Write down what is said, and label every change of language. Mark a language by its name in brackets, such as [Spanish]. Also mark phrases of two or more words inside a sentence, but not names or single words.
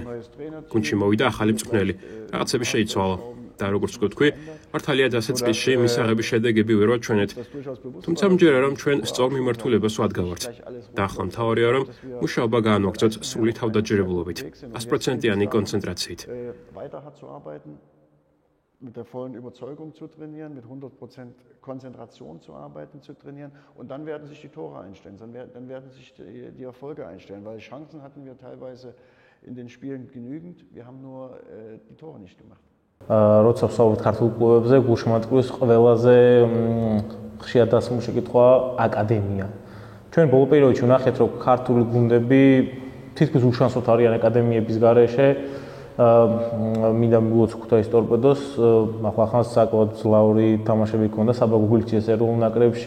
[Georgian] გუნდში მოვიდა ახალი მწვრთნელი, რაღაცები შეიცვალა და როგორც ვთქვი, მართალია დასე წლში მისაღები შედეგები ვერ ვაჩვენეთ. თუმცა მჯერა რომ ჩვენ სწორ მიმართულებას ვადგავართ. და ახლა მთავარია რომ მუშაობა გაანვაგრძოთ სრული თავდაჯერებულობით, 100%-იანი კონცენტრაციით. [German] mit der vollen Überzeugung zu trainieren, mit 100% Konzentration zu arbeiten, zu trainieren und dann werden sich die Tore einstellen, dann werden sich die Erfolge einstellen, weil Chancen hatten wir teilweise in den Spielen genügend, wir haben nur die Tore nicht gemacht. [Georgian] როცა ვსაუბრობთ ქართულ კლუბებზე, გულშემატკივრის ყველაზე ხშირად დასმული შეკითხვა აკადემია. ჩვენ ბოლო პერიოდში ვნახეთ, რომ ქართული გუნდები თითქმის უშანსოდ არიან აკადემიების გარეშე. მინდა მიგულოთ ქუთაისის ტორპედოს, ახლა საკმაოდ ძლავრი თამაშები ჰქონდა საბა გუგლიჩის ეროვნულ ნაკრებში.